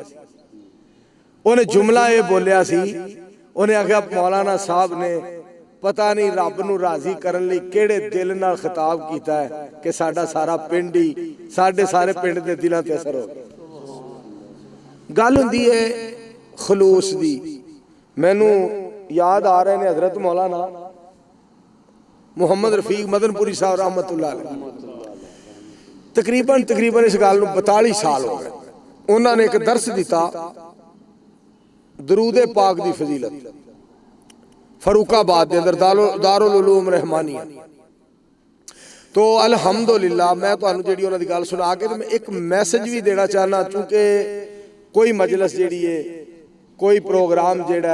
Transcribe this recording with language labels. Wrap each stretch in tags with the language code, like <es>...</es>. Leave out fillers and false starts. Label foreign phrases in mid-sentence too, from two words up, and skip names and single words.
<pa>اونہاں جملہ یہ بولیا سی اونہاں آکھیا مولانا صاحب نے پتا نہیں رب نوں راضی کرن لئی کیہڑے دل نال خطاب کیتا ہے کہ ساڈا سارا پنڈ ہی ساڈے سارے پنڈ دے دلاں تے اثر ہو گیا. گل ہندی ہے خلوص دی. مینوں یاد آ رہے نے حضرت مولانا محمد رفیق مدنپوری صاحب</pa> <ar>رحمة الله عليه</ar> <pa>تقریباً اس گل نوں 42 سال ہو گئے. اونہاں نے ایک درس دتا درود پاک دی فضیلت فرخ آباد کے اندر دارالعلوم رحمانیہ. تو الحمدللہ میں تہانوں جیہڑی اونہاں دی گل سنا کے میں ایک میسج بھی دینا چاہنا چونکہ کوئی مجلس جیہڑی ہے کوئی پروگرام جیہڑا</pa>